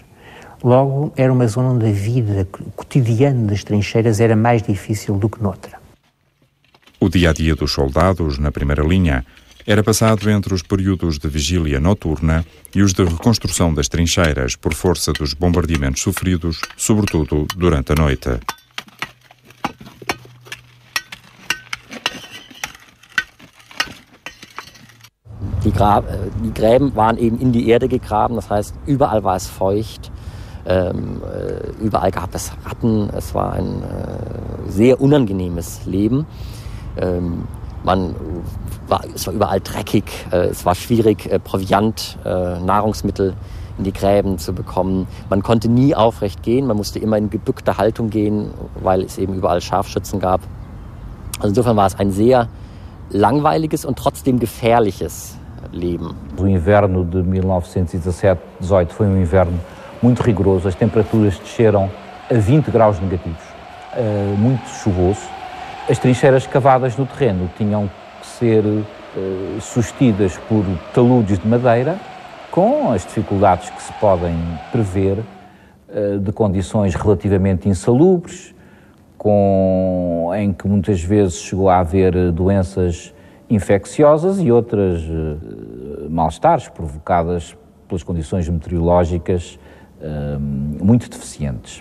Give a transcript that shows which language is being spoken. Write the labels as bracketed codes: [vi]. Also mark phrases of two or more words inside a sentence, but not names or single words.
[pt] Logo era uma zona onde a vida cotidiana das trincheiras era mais difícil do que noutra. O dia-a-dia dos soldados na primeira linha era passado entre os períodos de vigília noturna e os de reconstrução das trincheiras por força dos bombardeamentos sofridos, sobretudo durante a noite. [de] Die Gräben waren eben in die Erde gegraben, das heißt, überall war es feucht, überall gab es Ratten, es war ein sehr unangenehmes Leben. Es war überall dreckig, es war schwierig, Proviant, Nahrungsmittel in die Gräben zu bekommen. Man konnte nie aufrecht gehen, man musste immer in gebückter Haltung gehen, weil es eben überall Scharfschützen gab. Also insofern war es ein sehr langweiliges und trotzdem gefährliches Leben. [pt] O inverno de 1917-18 foi um inverno muito rigoroso, as temperaturas desceram a 20 graus negativos, muito chuvoso. As trincheiras cavadas no terreno tinham que ser sustidas por taludes de madeira, com as dificuldades que se podem prever, de condições relativamente insalubres, em que muitas vezes chegou a haver doenças infecciosas e outras mal-estares provocadas pelas condições meteorológicas muito deficientes.